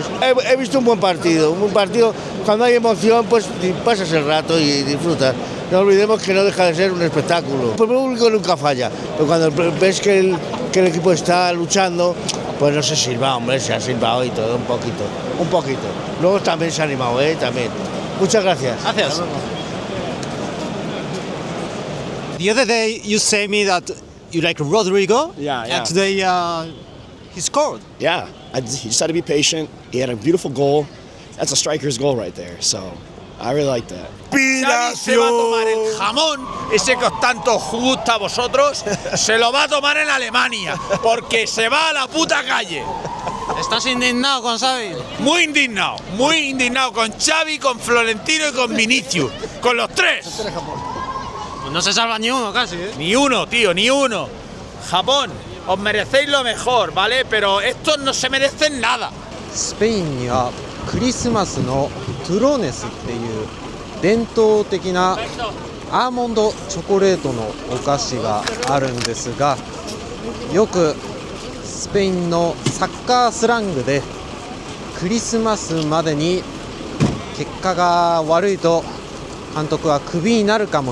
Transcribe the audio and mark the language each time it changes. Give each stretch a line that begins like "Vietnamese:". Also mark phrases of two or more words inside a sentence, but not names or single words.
Spanish: He visto un buen partido, cuando hay emoción, pues pasas el rato y disfrutas. No olvidemos que no deja de ser un espectáculo. El público nunca falla, pero cuando ves que el equipo está luchando, pues no se silba, hombre, se ha silbado y todo, un poquito. Luego también se ha animado, también. Muchas gracias. Gracias.
English: The other day you say me that you like Rodrigo. Yeah. And today he scored. Yeah, he just had to be patient. He had a beautiful goal. That's a striker's goal right there. So I really like that.
Spanish: Xavi se va a tomar el jamón, ese que os tanto os gusta a vosotros, se lo va a tomar en Alemania, porque se va a la puta calle. ¿Estás indignado con Xavi? Muy indignado con Xavi, con Florentino y con Vinicius, con los tres. Pues no se salva ni uno casi, Ni uno, tío, ni uno. Japón, os merecéis lo mejor, ¿vale? Pero estos no se merecen nada.
Japanese: スペインにはクリスマスのトゥローネスっていう伝統的なアーモンドチョコレートのお菓子があるんですが、よくスペインのサッカースラングでクリスマスまでに結果が悪いと監督はクビになるかも